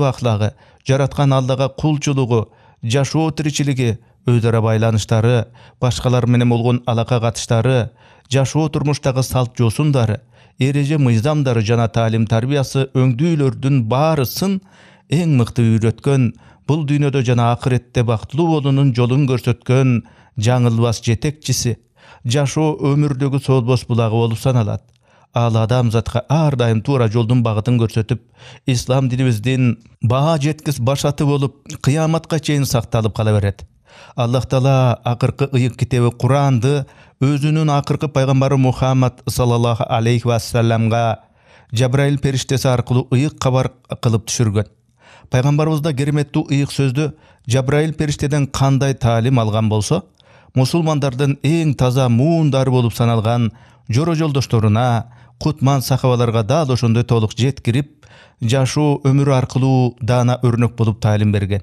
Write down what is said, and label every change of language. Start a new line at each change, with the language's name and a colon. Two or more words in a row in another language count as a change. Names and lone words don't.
Kyrgyz: аклагы, жараткан Аллага кулчулугу, жашоо тиричилиги, өз ара байланыштары, башкалар менен болгон алака катыштары, жашоо турмуштагы салт жосундары, эреже мыйзамдары жана таалим тарбиясы өңдүүлөрдүн баарысын эң мыкты үйрөткөн, бул дүйнөдө жана акыретте бактылуу болуунун жолун көрсөткөн жаңылбас жетекчиси, жашоо өмүрдөгү солбос булагы болуп саналат. Ал адамзатка ар дайым туура жолдун багытын көрсөтүп, ислам динибиздин баа жеткис башаты болуп, кыяматка чейин сакталып кала берет. Аллах Таала акыркы ыйык китеби Куранды өзүнүн акыркы пайгамбары Мухаммад
Arabic: صلى الله عليه وسلم
Kyrgyz: Жабраил периштеси аркылуу ыйык кабар кылып түшүргөн. Пайгамбарыбызда кереметтүү ыйык сөздү Жабраил периштеден кандай таалим алган болсо, мусулмандардын эң таза муундары болуп саналган жоро жолдошторуна, кутман сахабаларга дал ошондой толук жеткирип, жашоо өмүрү аркылуу даана өрнөк болуп таалим берген.